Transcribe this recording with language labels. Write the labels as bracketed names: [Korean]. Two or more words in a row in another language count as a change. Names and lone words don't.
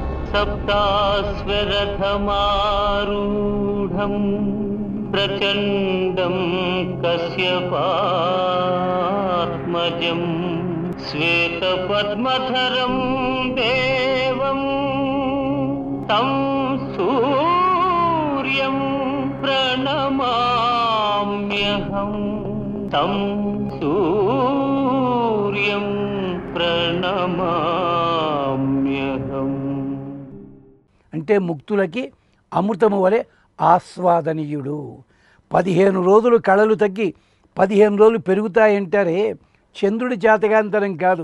[Sanskrit] सप्ताश्वरथमारूढं प्रचण्डं कश्यपात्मजं श्वेतपद्मधरं देवं तं सूर्यं प्रणमाम्यहं तं सूर्यं ప్రణమామ్యహం. [Telugu] అంటే ముక్తులకి అమృతము వలె ఆస్వాదనీయుడు. 15 రోజులు కళలు తగ్గి 15 రోజులు పెరుగుతాయంటారే, చంద్రుడి చేతగాంతరం కాదు.